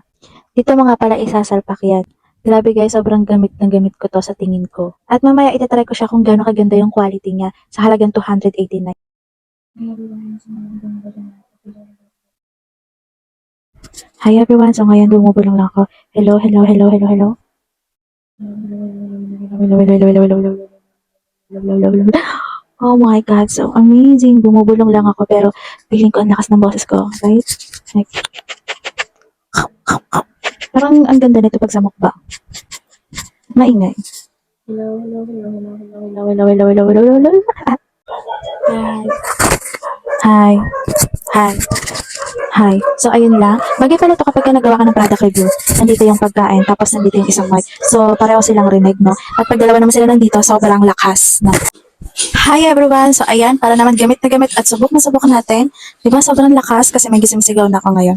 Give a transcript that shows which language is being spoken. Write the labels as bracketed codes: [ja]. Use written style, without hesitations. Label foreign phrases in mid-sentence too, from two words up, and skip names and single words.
[tl] Dito mga pala isasalpak yan. Grabe guys, sobrang gamit na gamit ko to sa tingin ko. At mamaya itatry ko siya kung gaano kaganda yung quality niya sa halagang 289. [en] Hi everyone, [tl] so ngayon bumubulong lang ako. [en] Hello, hello, hello, hello, hello. Oh my God, so amazing. [tl] Bumubulong lang ako pero feeling ko ang lakas ng boses ko, [en] right? Like, [tl] parang ang ganda nito pag sa mukbang. Maingay. [en] Hello, hello, hello, hello, hello, hello, hello, hello, hello, hello, hello. Hi. Hi. Hi. Hi. [tl] So, ayun lang. Bagay pala ito kapag nagawa ka ng [en] product review. [tl] Nandito yung pagkain, tapos nandito yung isang mic. So, pareho silang rinig, no? At pag dalawa naman sila nandito, sobrang lakas, no? [en] Hi everyone! [tl] So, ayan, para naman gamit na gamit at subok na subok natin. Diba, sobrang lakas kasi may gising-sigaw na ako ngayon.